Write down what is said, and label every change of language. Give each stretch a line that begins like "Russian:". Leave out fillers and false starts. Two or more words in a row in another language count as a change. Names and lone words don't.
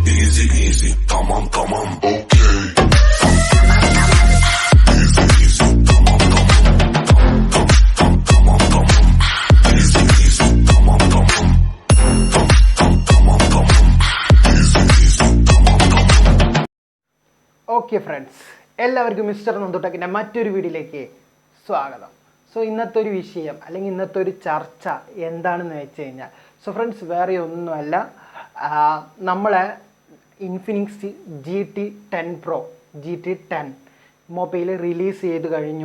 English: easy, easy,
Turkish: tamam, tamam, okay.
English: Easy, easy,
Turkish: tamam, tamam, tamam, tamam,
English: easy, easy,
Turkish: tamam, tamam, tamam, tamam,
English: easy, easy,
Turkish: tamam, tamam.
English: okay friends,
Malayalam: എല്ലാവർക്കും മിസ്റ്റർ നന്ദുട്ടക്കിൻ്റെ മറ്റൊരു വീഡിയോയിലേക്ക് സ്വാഗതം. സോ ഇന്നത്തെ ഒരു വിഷയം അല്ലെങ്കിൽ ഇന്നത്തെ ഒരു ചർച്ച എന്താണെന്ന് വെച്ച് കഴിഞ്ഞാൽ,
English: so friends
Malayalam: വേറെ ഒന്നുമല്ല, നമ്മളെ ഇൻഫിനിക്സ് GT10pro GT10 മൊബൈൽ റിലീസ് ചെയ്ത് കഴിഞ്ഞു.